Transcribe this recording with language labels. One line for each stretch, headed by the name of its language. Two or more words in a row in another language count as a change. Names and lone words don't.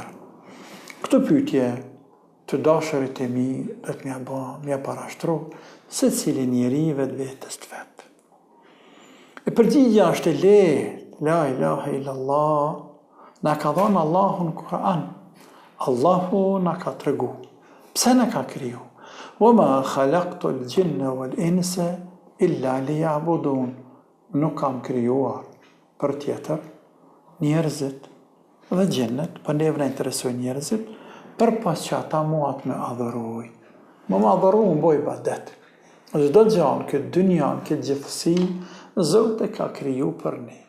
Albanian: Këtë pyetje të dashurit e mi do të m'ja parashtru se cili njeri vetvetes të vet. E përgjigja është e lehtë,
Arabic: لا إله إلا الله,
Albanian: na ka dhënë Allahu në Kur'an. Allahu na ka tregu pse na ka kriju.
Arabic: وما خلقت الجن والإنس إلا ليعبدون.
Albanian: Nuk kam krijuar për tjetër njerëzit dhe gjennet, për neve na interesojnë njerëzit, për pas që ata mua të me adhuroj. Më adhuru më boj ibadet. Çdo gjë në këtë dynja, në këtë gjithësi, Zoti ka kriju për ne.